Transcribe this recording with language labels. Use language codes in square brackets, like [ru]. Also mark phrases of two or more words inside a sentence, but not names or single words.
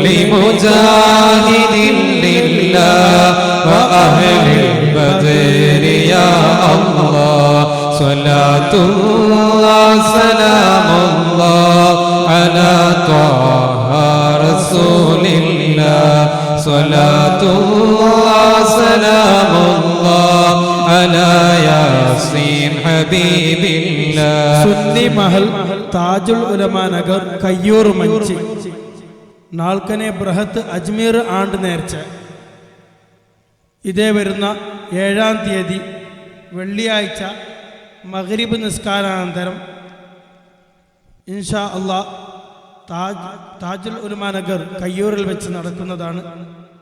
[ar] مجاهد لله وأهل البدر يا الله صلاة الله سلام الله على طه رسول الله صلاة الله سلام الله على ياسين حبيب الله [ml] സുന്നി മഹൽ താജുൽ ഉലമ നഗർ കയ്യൂർ മഞ്ചി നാൾക്കനെ ബൃഹത്ത് അജ്മീർ ആണ്ട് നേർച്ച ഇതേ വരുന്ന 7-ാം തീയതി വെള്ളിയാഴ്ച മഗ്രിബ് നിസ്കാരാനന്തരം [ar] إن شاء الله [ml] താജുൽ ഉലമ നഗർ കയ്യൂരിൽ വെച്ച് നടക്കുന്നതാണ്.